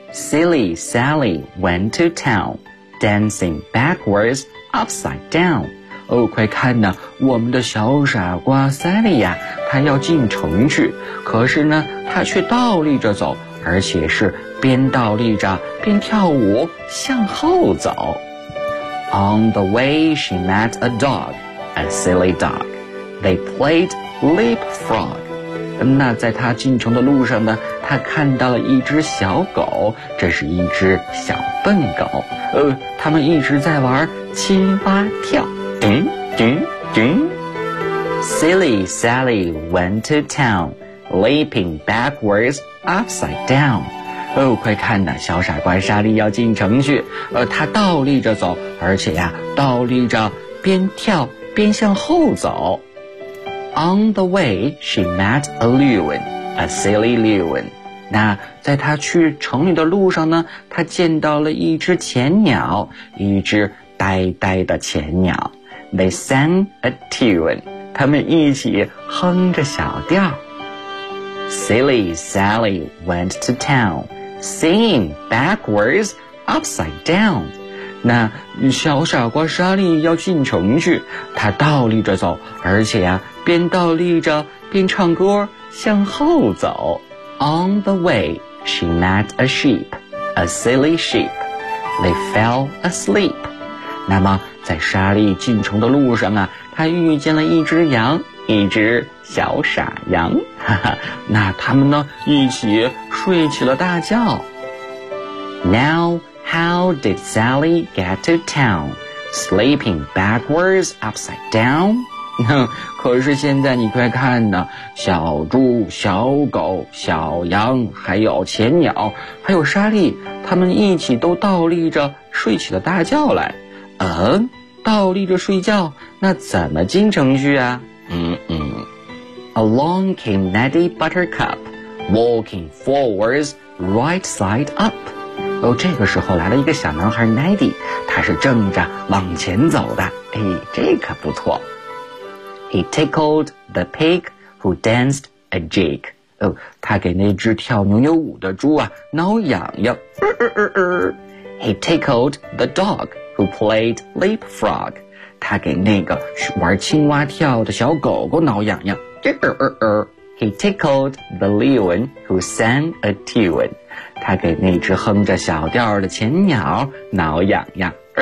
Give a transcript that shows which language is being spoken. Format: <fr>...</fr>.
<en>Silly Sally went to town, dancing backwards upside down.</en> <zh>哦，快看呐，我们的小傻瓜 Sally 呀，她要进城去，可是呢，她却倒立着走，而且是边倒立着边跳舞，向后走。</zh> <en>On the way, she met a dog, a silly dog. They played leapfrog.</en> <zh>那在她进城的路上呢，她看到了一只小狗，这是一只小笨狗。他们一直在玩青蛙跳。</zh> <en>叮叮叮。Silly Sally went to town, leaping backwards upside down.</en> <zh>哦，快看呐，小傻瓜莎莉要进城去，她倒立着走，而且呀，倒立着边跳边向后走。</zh> <en>On the way, she met a loon, a silly loon.</en> <zh>那在她去城里的路上呢，她见到了一只浅鸟，一只呆呆的浅鸟。</zh> <en>They sang a tune,</en> <zh>他们一起哼着小调。</zh> <en>Silly Sally went to town, singing backwards, upside down.</en> <zh>那小傻瓜莎莉要进城去，她倒立着走，而且呀，边倒立着边唱歌，向后走。</zh> <en>On the way, she met a sheep, a silly sheep. They fell asleep.</en> <zh>那么在莎莉进城的路上啊，她遇见了一只羊，一只小傻羊。那他们呢，一起睡起了大觉。</zh> <en>Now, how did Sally get to town? Sleeping backwards, upside down?</en> <zh>可是现在你快看呢，小猪、小狗、小羊，还有浅鸟，还有莎莉，他们一起都倒立着睡起了大觉来。倒立着睡觉，那怎么进城去啊？</zh> <en>Along came Neddy Buttercup, walking forwards, right side up.</en> <zh>哦，这个时候来了一个小男孩 Neddy, 他是正着往前走的。哎，这可不错。</zh> <en>He tickled the pig who danced a jig.</en> <zh>哦，他给那只跳牛牛舞的猪啊挠痒痒。</zh> <en>He tickled the dog who played leapfrog.</en> <zh>他给那个玩青蛙跳的小狗狗挠痒痒。</zh> <en>He tickled the loon who sang a tune.</en> <zh>他给那只哼着小调的浅鸟挠痒痒。</zh>